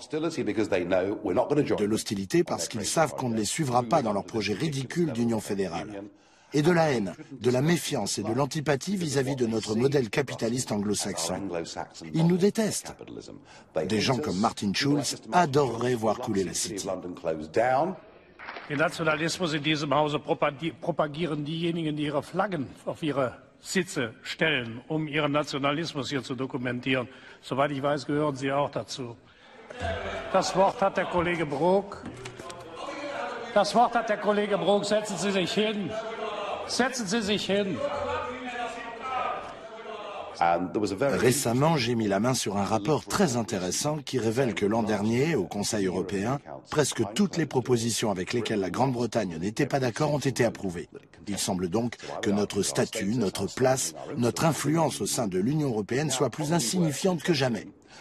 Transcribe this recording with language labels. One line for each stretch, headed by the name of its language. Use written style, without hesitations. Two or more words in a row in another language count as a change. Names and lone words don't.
French: De l'hostilité parce qu'ils savent qu'on ne les suivra pas dans leur projet ridicule d'union fédérale. Et de la haine, de la méfiance et de l'antipathie vis-à-vis de notre modèle capitaliste anglo-saxon. Ils nous détestent. Des gens comme Martin Schulz adoreraient voir couler la City.
German: Den Nationalismus in diesem Hause propagieren diejenigen, die ihre Flaggen auf ihre Sitze stellen, ihren Nationalismus hier zu dokumentieren. Soweit ich weiß, gehören Sie auch dazu. Das Wort hat der Kollege Brok. Das Wort hat der Kollege Brok. Setzen Sie sich hin. Setzen Sie sich hin.
French: Récemment, j'ai mis la main sur un rapport très intéressant qui révèle que l'an dernier, au Conseil européen, presque toutes les propositions avec lesquelles la Grande-Bretagne n'était pas d'accord ont été approuvées. Il semble donc que notre statut, notre place, notre influence au sein de l'Union européenne soit plus insignifiante que jamais.